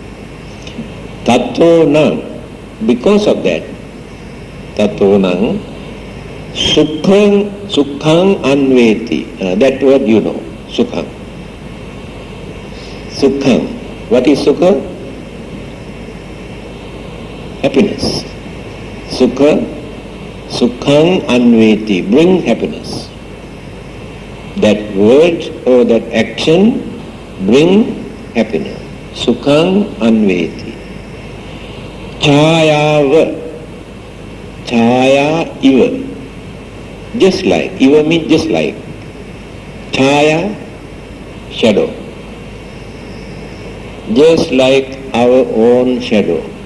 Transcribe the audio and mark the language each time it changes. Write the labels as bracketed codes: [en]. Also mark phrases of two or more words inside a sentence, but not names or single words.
[pi] Tato nang, [en] because of that, [pi] tato nang, sukhang anveti. [en] That word you know, [pi] sukhang. Sukhang. [en] What is sukha? Happiness. [pi] Sukhang anveti, [en] bring happiness. That word or that action bring happiness. [pi] Sukhang anveti. Chayava. Chaya iva. [en] Just like. Iva means just like. Chaya, shadow. Just like our own shadow.